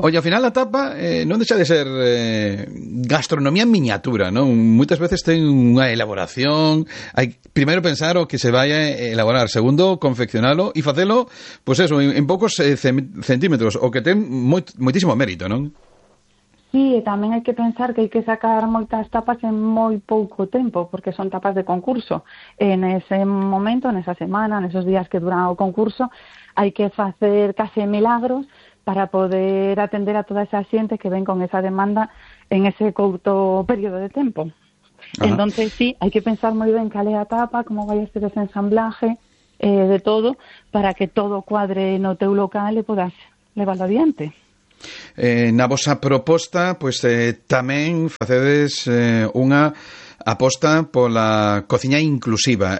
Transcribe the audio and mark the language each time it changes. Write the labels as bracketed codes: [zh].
[es] Oye, al final la tapa no deja de ser gastronomía en miniatura, ¿no? Muchas veces tiene una elaboración. Hay primero pensar o que se vaya a elaborar. Segundo, confeccionarlo y facelo, pues eso, en pocos centímetros. [gl] O que ten muchísimo mérito, ¿no? Sí, e tamén hai que pensar que hai que sacar moitas tapas en moi pouco tempo, porque son tapas de concurso. [es] En ese momento, en esa semana, en esos días que dura [gl] o concurso, hai que facer case milagros para poder atender a toda esa xente que ven con esa demanda en ese couto período de tempo. Ajá. Entonces, sí, hai que pensar moi ben cal é a tapa, como vai a ser ese ensamblaje de todo, para que todo cuadre no teu local e podas levarlo adiante. Na vosa proposta, pues tamén facedes unha aposta pola cociña inclusiva.